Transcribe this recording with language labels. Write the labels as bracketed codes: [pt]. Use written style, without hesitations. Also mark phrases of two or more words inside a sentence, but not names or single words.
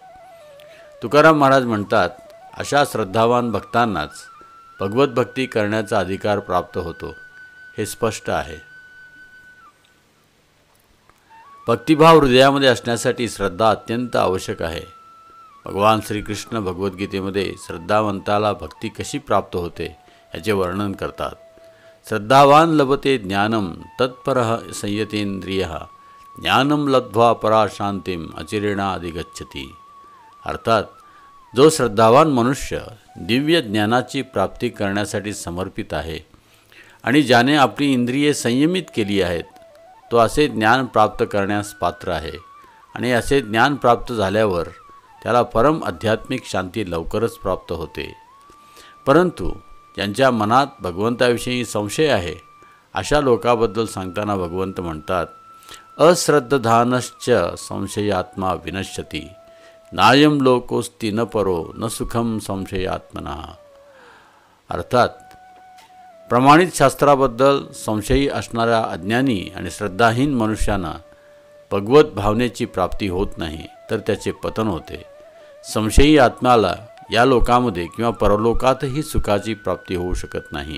[mr] तुकाराम महाराज म्हणतात, अशा श्रद्धावान भक्तांनाच भगवत भक्ती करण्याचा अधिकार प्राप्त होतो. हे स्पष्ट आहे. भक्तिभाव हृदयामध्ये असण्यासाठी श्रद्धा अत्यंत आवश्यक आहे. भगवान श्रीकृष्ण भगवद्गीतेमध्ये श्रद्धावंताला भक्ती कशी प्राप्त होते याचे वर्णन करतात. [sa] श्रद्धावान लभते ज्ञानम तत्परः संयतेंद्रियः, ज्ञानम लब्ध्वा परा शांतिम अचिरेणा अधिगच्छति. [mr] अर्थात जो श्रद्धावान मनुष्य दिव्य ज्ञानाची प्राप्ती करण्यासाठी समर्पित आहे आणि ज्याने आपली इंद्रिये संयमित केली आहेत, तो असे ज्ञान प्राप्त करण्यास पात्र आहे. आणि असे ज्ञान प्राप्त झाल्यावर त्याला परम आध्यात्मिक शांती लवकरच प्राप्त होते. परंतु ज्यांच्या मनात भगवंताविषयी संशय आहे, अशा लोकांबद्दल सांगताना भगवंत म्हणतात, [sa] अश्रद्धानश्च संशयात्मा विनश्यति, नायम लोकोस्ति न परो न सुखम संशयात्मना. [mr] अर्थात प्रमाणित शास्त्राबद्दल संशयी असणाऱ्या अज्ञानी आणि श्रद्धाहीन मनुष्यांना भगवत भावनेची प्राप्ती होत नाही, तर त्याचे पतन होते. संशयी आत्म्याला या लोकामध्ये किंवा परलोकातही सुखाची प्राप्ती होऊ शकत नाही.